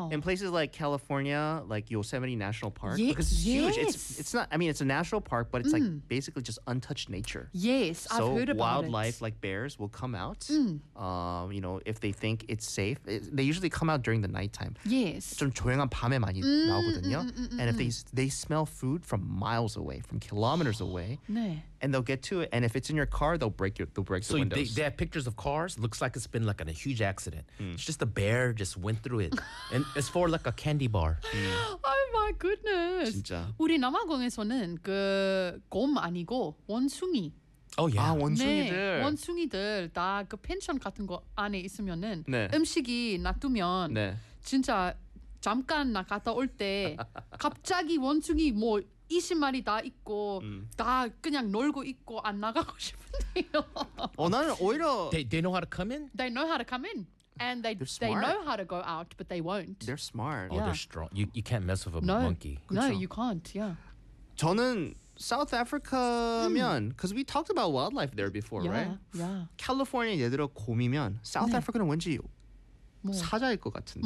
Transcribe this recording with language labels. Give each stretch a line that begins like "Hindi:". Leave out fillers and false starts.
English: In places like California, like Yosemite National Park, because it's huge. It's not, I mean, it's a national park, but it's like basically just untouched nature. Yes, I've heard about it. So wildlife like bears will come out, you know, if they think it's safe. They usually come out during the nighttime. Yes.
Korean: 좀 조용한 밤에 많이 나오거든요.
English: And if they smell food from miles away, from kilometers away.
Korean: 네.
English: And they'll get to it. And if it's in your car, they'll break the windows. So they have pictures of cars. Looks like it's been like in a huge accident. Mm. It's just a bear just went through it. And it's for like a candy bar. Mm. Oh my goodness.
Korean: 진짜. 우리 남아공에서는 그 곰 아니고 원숭이.
English: Oh yeah.
Korean: 아, 원숭이들. 네. 원숭이들 다 그 펜션 같은 거 안에 있으면은 네. 음식이 놔두면 네. 진짜 잠깐 나갔다 올 때 갑자기 원숭이 뭐 20마리 다 있고 다 그냥 놀고 있고 안 나가고 싶은데요. 어, 나는 오히려
English: they know how to come in? They know how to come in. And they know how to go out, but they won't. They're smart. Oh, yeah. They're strong. You can't mess with a monkey. No, you can't. Yeah.
Korean: 저는
English: South Africa면 because we talked about wildlife there before, yeah, right? Yeah.
Korean: California 예를 들어 곰이면 South 네. Africa는 왠지 뭐. 사자일 것 같은데.